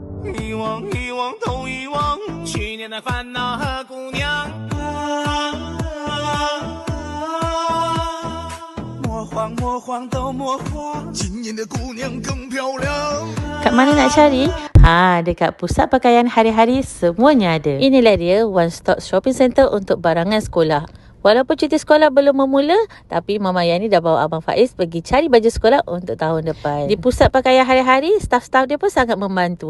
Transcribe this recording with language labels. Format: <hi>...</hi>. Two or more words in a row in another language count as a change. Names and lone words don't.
<zh>遗忘遗忘都遗忘，去年的烦恼和姑娘。莫慌莫慌都莫慌，今年的姑娘更漂亮。</zh> <ms>Kat mana nak cari? Dekat pusat pakaian hari-hari semuanya ada. Inilah dia</ms> <en>One Stop Shopping Centre</en> <ms>untuk barangan sekolah. Walaupun cuti sekolah belum memula, tapi Mama Yani dah bawa Abang Faiz pergi cari baju sekolah untuk tahun depan. Di pusat pakaian hari-hari, staf-staf dia pun sangat membantu.</ms>